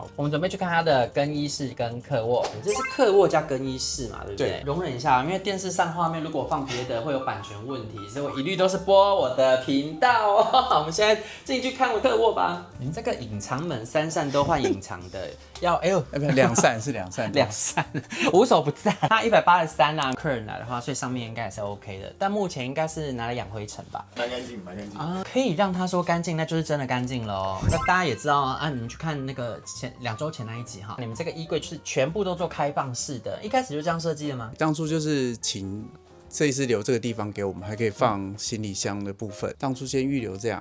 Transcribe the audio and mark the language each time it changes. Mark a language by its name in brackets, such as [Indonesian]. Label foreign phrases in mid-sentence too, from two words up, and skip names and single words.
[Chinese] 我們準備去看它的更衣室跟客臥，這是客臥加更衣室嘛，对不对？對，容忍一下，因為電視上畫面如果放別的會有版權問題，所以我一律都是播我的頻道哦。我們現在進去看我客臥吧。你這個隱藏門3扇都換隱藏的，哎呦 2扇是2扇，2扇，无所不在。它183啊，客人來的話，所以上面應该也是 OK 的，但目前應該是拿來養灰塵吧？蠻乾淨，蠻乾淨啊，可以讓他說乾淨，那就是真的乾淨了哦。那大家也知道啊，你们去看那個2週前那一集哈，你們這個衣櫃就是全部都做開放式的，一開始就這樣設計的嗎？當初就是請設計師留這個地方給我們，還可以放行李箱的部分，當初先預留這樣。